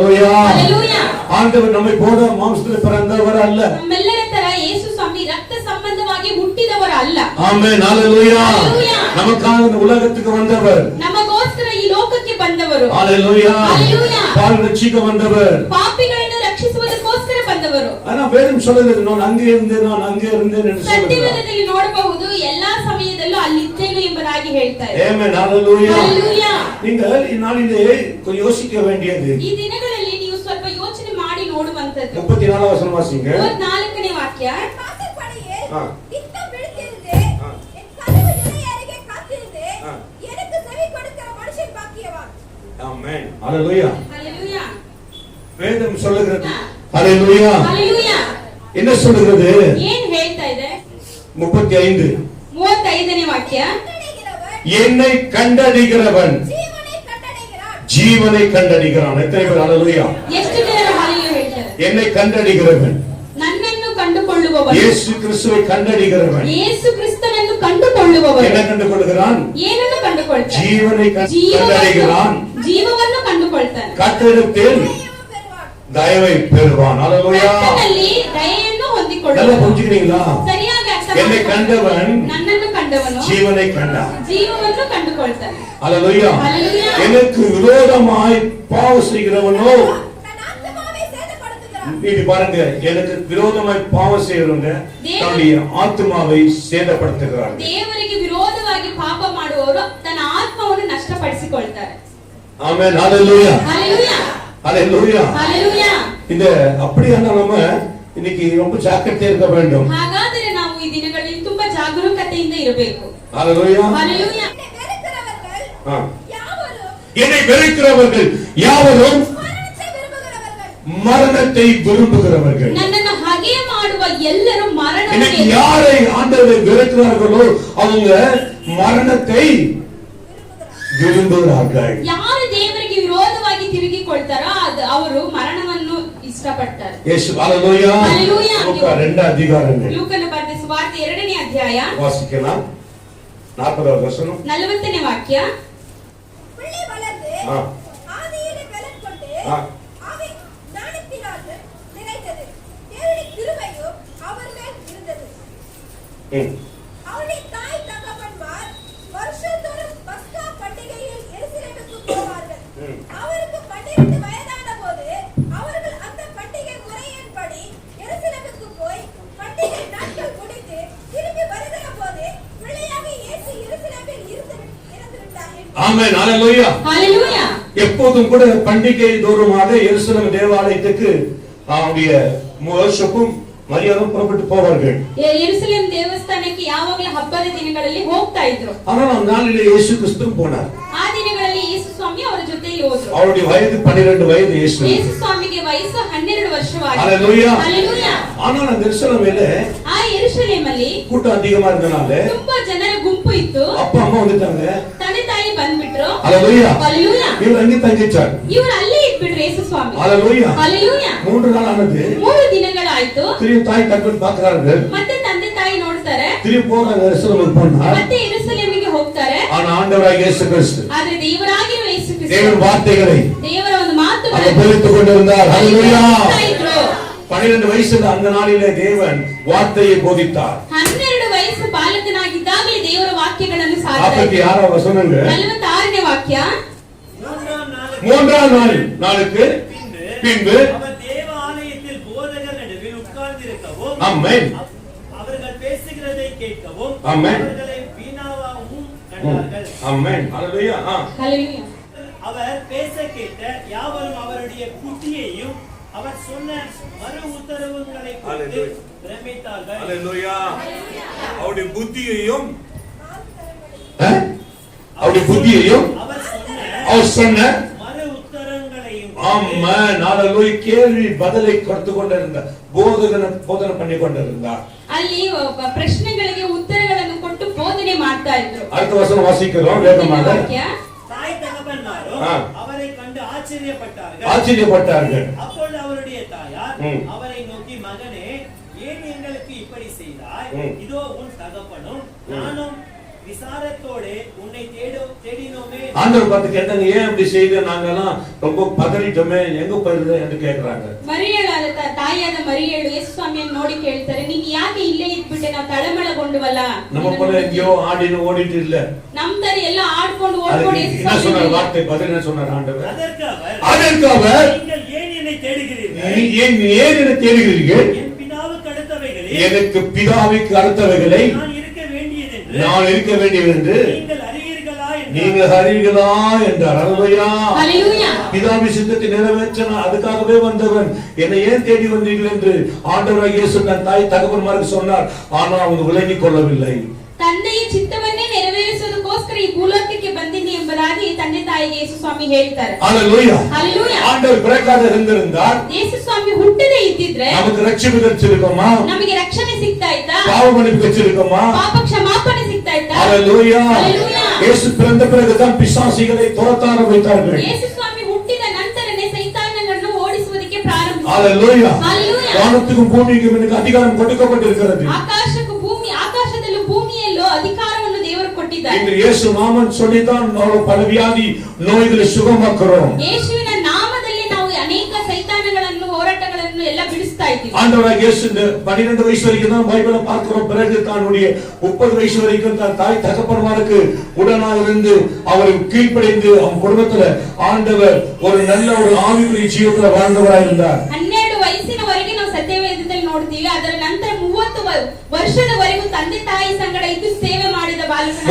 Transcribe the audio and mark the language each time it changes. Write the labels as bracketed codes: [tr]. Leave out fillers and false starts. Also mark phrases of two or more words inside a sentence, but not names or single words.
[ta] ஹல்லேலூயா. ஆண்டவர் நம்மை போல மாம்சத்தில் பிறந்தவர் அல்ல. [kn] ನಮ್ಮೆಲ್ಲರ ತರ ಯೇಸು ಸ್ವಾಮಿ ರಕ್ತ ಸಂಬಂಧವಾಗಿ ಹುಟ್ಟಿದವರು ಅಲ್ಲ. ಆಮೆನ್, ಹalleluya. Hallelujah. [ta] நமக்காக இந்த உலகத்துக்கு வந்தவர், [kn] ನಮಗೋಸ್ಕರ ಈ ಲೋಕಕ್ಕೆ ಬಂದವರು. ஹalleluya. Hallelujah. [ta] பாவ ரட்சிக்க வந்தவர், [kn] ಪಾಪಿಗಳನ್ನು ರಕ್ಷಿಸುವುದಕ್ಕೋಸ್ಕರ ಬಂದವರು. [ta] ஆனா வேதம் சொல்லுகிறது நான் அங்கே இருந்தேன் என்று சொல்லுகிறார். [kn] ಸತ್ಯವೇದದಲ್ಲಿ ನೋಡಬಹುದು ಎಲ್ಲಾ ಸಮಯದಲ್ಲೂ ಅಲ್ಲಿದ್ದೇನೆ ಎಂಬುದಾಗಿ ಹೇಳ್ತಾರೆ. ಆಮೆನ್, ಹalleluya. Hallelujah. [ta] நீங்கள் இந்நாளிலே யோசிக்க வேண்டியது, [kn] ಈ ದಿನಗಳಲ್ಲಿ ನೀವು ಸ್ವಲ್ಪ ಯೋಚನೆ ಮಾಡಿ ನೋಡುವಂತದ್ದು. [ta] 34 ವಚನ ವಾಸಿங்க. [kn] 34ನೇ ವಾಕ್ಯ. [ta] வாசற்படியில் ஆ. நித்தம் விழித்திருந்து, ஆ. என் கதவு நிலை அருகே காத்திருந்து, ஆ. எனக்கு செவி கொடுக்கிற மனுஷன் பாக்கியவான். ஆமென், ஹalleluya. Hallelujah. வேதம் சொல்லுகிறது, ஹalleluya. Hallelujah. என்ன சொல்லுகிறது? [kn] ಏನ್ ಹೇಳ್ತಾ ಇದೆ? 35 35ನೇ ವಾಕ್ಯ. [ta] கண்டடைகிறவன் என்னை கண்டடிகிறவன் ஜீவனை கண்டடைகிறான். ஜீவனை கண்டடிகிறான். எத்தனை பேர் ஹalleluya? [kn] ಎಷ್ಟು ಜನರು ಹಾಲೆಲೂಯಾ ಹೇಳ್ತಾರೆ? [ta] என்னை கண்டடிகிறவன், [kn] ನನ್ನನ್ನು ಕಂಡುಕೊಳ್ಳುವವನು, [ta] இயேசு கிறிஸ்துவை கண்டடிகிறவன் [kn] ಯೇಸು ಕ್ರಿಸ್ತನನ್ನು ಕಂಡುಕೊಳ್ಳುವವನು [ta] என்ன கண்டுகொள்கிறான்? [kn] ಏನನ್ನು ಕಂಡುಕೊಳ್ತಾನೆ? [ta] ஜீவனை கண்டடிகிறான். [kn] ಜೀವವನ್ನು ಕಂಡುಕೊಳ್ತಾನೆ. [ta] கர்த்தரிடத்தில் தயவு பெறுவான். தயவை பெறுவான். ஹalleluya. [kn] ಕರ್ತನಲ್ಲಿ ದಯೆಯನ್ನು [ta] நல்லா [kn] ಹೊಂದಿಕೊಳ್ಳುವನು. [ta] புரிஞ்சுக்கிறீங்களா? [kn] ಸರಿಯಾಗಿ ಅರ್ಥ [ta] என்னை கண்டவன் [kn] ನನ್ನನ್ನು ಕಂಡವನು [ta] ஜீவனை கண்டான். [kn] ಜೀವವನ್ನು ಕಂಡುಕೊಳ್ತಾನೆ. ஹalleluya. Hallelujah. [ta] எனக்கு விரோதமாய் பாவம் செய்கிறவனோ, தன் ஆத்துமாவை சேதப்படுத்துகிறான். இது பாருங்க, எனக்கு விரோதமாய் பாவம் செய்கிறவங்க தன்னுடைய ஆத்துமாவை சேதப்படுத்துகிறார்கள். [kn] ದೇವರಿಗೆ ವಿರೋಧವಾಗಿ ಪಾಪ ಮಾಡುವವರು ತನ್ನ ಆತ್ಮವನ್ನು ನಷ್ಟಪಡಿಸಿಕೊಳ್ತಾರೆ. [ta] ஆமென், ஹalleluya. Hallelujah. ஹalleluya. Hallelujah. இந்த அப்படியான நம்ம இன்னைக்கு ரொம்ப ஜாக்கிரதையா இருக்க வேண்டும். [kn] ಹಾಗಾದರೆ ನಾವು ಈ ದಿನಗಳಲ್ಲಿ ತುಂಬಾ ಜಾಗರೂಕತೆಯಿಂದ ಇರಬೇಕು. ஹalleluya. Hallelujah. [ta] என்னை வெறுக்கிறவர்கள் ஆ. யாவரும் என்னை வெறுக்கிறவர்கள் யாவரும் மரணத்தை விரும்புகிறவர்கள். மரணத்தை விரும்புகிறவர்கள். [kn] ನನ್ನನ್ನು ಹಗೆ ಮಾಡುವ ಎಲ್ಲರೂ [ta] இன்னைக்கு [kn] ಮರಣವನ್ನು [ta] யாரை ஆண்டவரை வெறுக்கிறார்களோ அவங்க மரணத்தை விரும்புகிறார்கள். [kn] ಯಾರು ದೇವರಿಗೆ ವಿರೋಧವಾಗಿ ತಿರುಗಿಕೊಳ್ತಾರೋ ಅವರು ಮರಣವನ್ನು ಇಷ್ಟಪಡ್ತಾರೆ. [ta] இயேசு, ஹalleluya. Hallelujah. லூக்கா 2 அதிகாரங்கள் [kn] ಲೂಕನ ಬರೆದ ಸುವಾರ್ತೆ 2ನೇ ಅಧ್ಯಾಯ [ta] வாசிக்கலாம். 40வது வசனம். [kn] 40ನೇ ವಾಕ್ಯ. [ta] பிள்ளை வளர்ந்து ஆ. ஆதியிலே பலன் கொண்டு ஆ. அவை ஞானத்தினால் நிறைந்தது. தேவனுடைய கிருபையும் அவர் மேல் இருந்தது. ம். அவருடைய தாய் தகப்பன்மார் வருஷந்தோறும் பஸ்கா பண்டிகையில் எருசலேமுக்கு போவார்கள். ம். அவருக்கு 12 வயதான போது அவர்கள் அந்த பண்டிகை முறையின்படி எருசலேமுக்கு போய் பண்டிகை நாட்கள் முடித்து திரும்பி வருகிற போது பிள்ளையாக இயேசு எருசலேமில் இறந்து விட்டார். ஆமென், ஹalleluya. Hallelujah. எப்போதும் கூட பண்டிகை தோறுமாக எருசலேம் தேவாலயத்துக்கு அவருடைய வருஷப்பும் மரியாதும் புறப்பட்டு போவார்கள். [kn] ಯೆರೂಸಲೇಮ್ ದೇವಸ್ಥಾನಕ್ಕೆ ಯಾವಾಗಲೂ ಹಬ್ಬದ ದಿನಗಳಲ್ಲಿ ಹೋಗ್ತಾ ಇದ್ರು. [ta] ஆனால் அந்த நாளிலே இயேசு கிறிஸ்து போனார். [kn] ಆ ದಿನಗಳಲ್ಲಿ ಯೇಸು ಸ್ವಾಮಿ ಅವರ ಜೊತೆಯಲ್ಲಿ ಹೋದ್ರು. [ta] அவருடைய வயது 12 வயது இயேசு. [kn] ಯೇಸು ಸ್ವಾಮಿಗೆ ವಯಸ್ಸು 12 ವರ್ಷವಾಗಿದೆ. ஹalleluya. Hallelujah. [ta] ஆனால் அந்த எருசலேமிலே [kn] ಆ ಯೆರೂಸಲೇಮಲ್ಲಿ [ta] கூட்டம் அதிகமா இருந்தனால [kn] ತುಂಬಾ ಜನರ ಗುಂಪು ಇತ್ತು. [ta] அப்பா அம்மா வந்துட்டாங்க. [kn] ತಂದೆ ತಾಯಿ ಬಂದ್ಬಿಟ್ರು. ஹalleluya. Hallelujah. [ta] இவர் அங்கே தங்கிச்சார். [kn] ಇವರು ಅಲ್ಲೇ ಇಟ್ಬಿಟ್ರು ಯೇಸು ಸ್ವಾಮಿ. ஹalleluya. Hallelujah. [ta] 3 நாள் ஆனது. [kn] 3 ದಿನಗಳಾಯ್ತು. [ta] திரும்பி தாய் தகப்பன் பார்க்கிறார்கள். [kn] ಮತ್ತೆ ತಂದೆ ತಾಯಿ ನೋಡ್ತಾರೆ. [ta] திரும்பி போறாங்க எருசலேமுக்கு போனார். [kn] ಮತ್ತೆ ಯೆರೂಸಲೇಮಿಗೆ ಹೋಗ್ತಾರೆ. [ta] ஆனா ஆண்டவராகிய இயேசு கிறிஸ்து [kn] ಆದ್ರೆ ದೇವರಾಗಿರುವ ಯೇಸು [ta] தேவன் [kn] ಕ್ರಿಸ್ತ [ta] வார்த்தைகளை [kn] ದೇವರ ಒಂದು [ta] அவர் [kn] ಮಾತುಗಳನ್ನು [ta] போதித்துக் கொண்டிருந்தார். ஹalleluya. [kn] ಹೇಳ್ತಾ ಇದ್ರು. [ta] 12 வயசுல அந்த நாளிலே தேவன் வார்த்தையை போதித்தார். [kn] 12 ವಯಸ್ಸು ಬಾಲಕನಾಗಿದ್ದಾಗಲೇ ದೇವರ ವಾಕ್ಯಗಳನ್ನು ಸಾರ್ತಾ [ta] 46 வசனங்கள். [kn] 46ನೇ ವಾಕ್ಯ. [ta] மூன்றாம் 3ஆம் நாளுக்கு பின்பு அவர் தேவ ஆலயத்தில் போதகர் நடுவில் உட்கார்ந்திருக்கவும் ஆமென். அவர்கள் பேசுகிறதை கேட்கவும் ஆமென். அவர்களை வீணாவாகவும் கண்டார்கள். ஆமென், ஹalleluya. Hallelujah. அவர் பேச கேட்ட யாவரும் அவருடைய புத்தியையும் அவர் சொன்ன மறு உத்தரவுகளை குறித்து Hallelujah. பிரமித்தார்கள். ஹalleluya. அவருடைய புத்தியையும் அவருடைய புத்தியையும் அவர் சொன்ன மறு உத்தரங்களையும் ஆமென், ஹalleluya. கேள்வி பதிலை கொடுத்து கொண்டிருந்த போதனை பண்ணி கொண்டிருந்தார். [kn] ಅಲ್ಲಿ ಪ್ರಶ್ನೆಗಳಿಗೆ ಉತ್ತರಗಳನ್ನು ಕೊಟ್ಟು ಬೋಧನೆ ಮಾಡ್ತಾ ಇದ್ರು. [ta] அடுத்த வசனம் வாசிக்கிறோம் வேகமாக. [kn] ವಾಕ್ಯ. [ta] தாய் தகப்பன்மாரும் ஆ. அவரை கண்டு ஆச்சரியப்பட்டார்கள். ஆச்சரியப்பட்டார்கள். அப்பொழுது அவருடைய தாயார் ம். அவரை நோக்கி, மகனே, ஏன் எங்களுக்கு இப்படி செய்தாய்? ம். இதோ உன் தகப்பனும் நானும் விசாரத்தோடு உன்னை தேடினோமே. ஆண்டவர் பார்த்து கேட்டாங்க, ஏன் அப்படி செய்து நாங்கெல்லாம் ரொம்ப பதறிட்டோமே, எங்க போயிருந்த என்று கேக்குறாங்க. [kn] ಮರಿಯಳಾದ ತಾಯಿಯಾದ ಮರಿಯಳು ಯೇಸು ಸ್ವಾಮಿಯನ್ನು ನೋಡಿ ಕೇಳ್ತಾರೆ, ನೀನ್ ಯಾಕೆ ಇಲ್ಲೇ ಇದ್ಬಿಟ್ಟೆ, ನಾವು ತಳಮಳಗೊಂಡುವಲ್ಲ. [ta] நம்ம போல எங்கேயோ ஆடின்னு ஓடிட்டு இல்ல. [kn] ನಮ್ ತರ ಎಲ್ಲ ಆಡ್ಕೊಂಡು ಓಡ್ಕೊಂಡು ಯೇಸು [ta] என்ன சொன்னார் [kn] ಸ್ವಾಮಿ [ta] வார்த்தை? பதில் என்ன சொன்னார் ஆண்டவர்? அதற்கு அவர் நீங்கள் ஏன் என்னை தேடுகிறீர்கள்? ஏன் என்னை தேடுகிறீர்கள்? என் பிதாவுக்கு அடுத்தவைகளே, எனக்கு பிதாவுக்கு அடுத்தவைகளை நான் இருக்க வேண்டியதென்று நான் இருக்க வேண்டியது என்று நீங்கள் அறிவீர்களா என்றார். அல்லேலூயா. ஹalleluya. பிதாவின் சித்தத்தை நிறைவேற்ற அதுக்காகவே வந்தவன், என்னை ஏன் தேடி வந்தீர்கள் என்று ஆண்டவராகிய இயேசு தன் தாய் தகப்பன்மாருக்கு சொன்னார். ஆனால் அவங்க விளங்கிக் கொள்ளவில்லை. [kn] ತಂದೆಯ ಚಿತ್ತವನ್ನೇ ನೆರವೇರಿಸುವುದಕ್ಕೋಸ್ಕರ ಈ ಭೂಲೋಕಕ್ಕೆ ಬಂದಿನಿ ಎಂಬುದಾಗಿ ತಂದೆ ತಾಯಿಗೆ ಯೇಸು ಸ್ವಾಮಿ ಹೇಳ್ತಾರೆ. [ta] அல்லேலூயா. ஹalleluya. ஆண்டவர் பிறக்காத இருந்திருந்தால் [kn] ಯೇಸು ಸ್ವಾಮಿ ಹುಟ್ಟದೇ ಇದ್ದಿದ್ರೆ [ta] நமக்கு ரட்சிப்பு கிடைச்சிருக்குமா? [kn] ನಮಗೆ ರಕ್ಷಣೆ ಸಿಗ್ತಾ ಇತ್ತಾ? [ta] பாவ மன்னிப்பு கிடைச்சிருக்குமா? [kn] ಪಾಪ ಕ್ಷಮಾಪಣೆ ಸಿಗ್ತಾ ಇತ್ತಾ? [ta] அல்லேலூயா. ஹalleluya. இயேசு பிறந்த பிறகுதான் பிசாசுகளை துரத்த ஆரம்பித்தார்கள். [kn] ಯೇಸು ಸ್ವಾಮಿ ಹುಟ್ಟಿದ ನಂತರನೇ ಸೈತಾನಗಳನ್ನು ಓಡಿಸುವುದಕ್ಕೆ ಪ್ರಾರಂಭಿಸಿದರು. [ta] அல்லேலூயா. ஹalleluya. வானத்துக்கும் பூமிக்கும் எனக்கு அதிகாரம் கொடுக்கப்பட்டிருக்கிறது. [kn] ಆಕಾಶದಲ್ಲೂ ಭೂಮಿಯಲ್ಲೂ ಅಧಿಕಾರವನ್ನು ದೇವರು ಕೊಟ್ಟಿದ್ದಾರೆ. [ta] இன்று இயேசு நாமம் சொல்லிதான் ನಾವು பல வியாதி நோய்களை சுகமாக்குறோம். [kn] ಯೇಸುವಿನ ನಾಮದಲ್ಲಿ ನಾವು ಅನೇಕ ಸೈತಾನಗಳನ್ನು ಹೋರಾಟಗಳನ್ನು ಎಲ್ಲ ಬಿಡಿಸ್ತಾ ಇದ್ದೀವಿ. [ta] ஆண்டவராகிய இயேசு 12 வயசு வரைக்கும் தான் பைபிளை பார்க்கிறோம். பிறகு தன்னுடைய 30 வயசு வரைக்கும் தான் தாய் தகப்பன்மாருக்கு உடனா இருந்து அவரை கீழ்ப்படிந்து அவங்க குடும்பத்துல ஆண்டவர் ஒரு நல்ல ஒரு ஆவிக்குரிய ஜீவிதத்துல வாழ்ந்தவராய் இருந்தார். [kn] 12 ವಯಸ್ಸಿನವರೆಗೆ ನಾವು ಸತ್ಯವೇದದಲ್ಲಿ ನೋಡ್ತೀವಿ. ಅದರ ನಂತರ 30 ವರ್ಷದವರೆಗೂ ತಂದೆ ತಾಯಿ ಸಂಗಡ ಇದ್ದು ಸೇವೆ ಮಾಡಿದ ಬಾಲಕನ